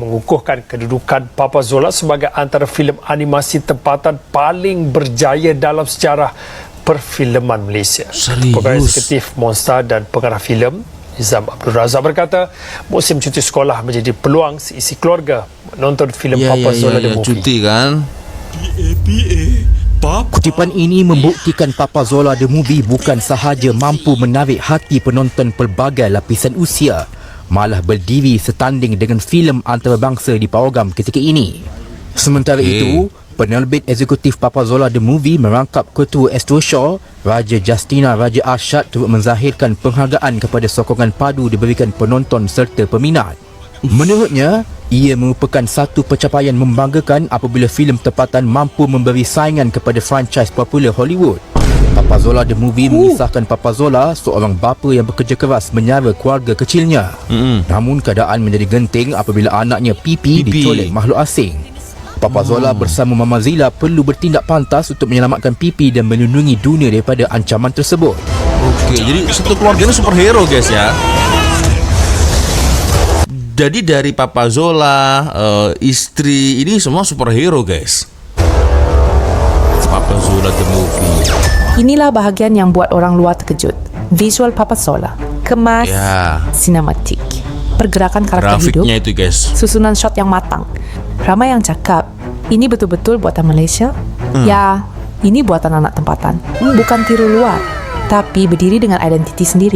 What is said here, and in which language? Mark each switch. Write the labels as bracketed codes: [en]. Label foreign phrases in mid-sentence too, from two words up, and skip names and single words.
[ms] mengukuhkan kedudukan Papa Zola sebagai antara filem animasi tempatan paling berjaya dalam sejarah perfilman Malaysia. Serius? Pegawai Eksekutif Monster dan pengarah filem Nizam Abdul Razak berkata, musim cuti sekolah menjadi peluang seisi keluarga menonton filem Papa Zola The Movie. cuti kan. Kutipan ini membuktikan Papa Zola The Movie bukan sahaja mampu menarik hati penonton pelbagai lapisan usia, malah berdiri setanding dengan filem antarabangsa di pawagam ketika ini. Sementara itu, penerbit eksekutif Papa Zola The Movie merangkap Ketua Astro Shaw, Raja Justina Raja Arshad turut menzahirkan penghargaan kepada sokongan padu diberikan penonton serta peminat. Menurutnya, ia merupakan satu pencapaian membanggakan apabila filem tempatan mampu memberi saingan kepada franchise popular Hollywood. Papa Zola The Movie mengisahkan Papa Zola, seorang bapa yang bekerja keras menyara keluarga kecilnya. Namun keadaan menjadi genting apabila anaknya Pipi dicolek makhluk asing. Papa Zola bersama Mama Zila perlu bertindak pantas untuk menyelamatkan Pipi dan melindungi dunia daripada ancaman tersebut. Okey, jadi satu keluarga ini [en] superhero guys [ms] ya. Jadi dari Papa Zola, istri ini semua [en] superhero guys. [ms] Papa Zola The Movie. Inilah bahagian yang buat orang luar terkejut. Visual Papa Zola, kemas, sinematik, pergerakan karakter hidup, grafiknya itu guys, susunan shot yang matang. Ramai yang cakap, ini betul-betul buatan Malaysia. Ya, ini buatan anak tempatan. Bukan tiru luar, tapi berdiri dengan identiti sendiri.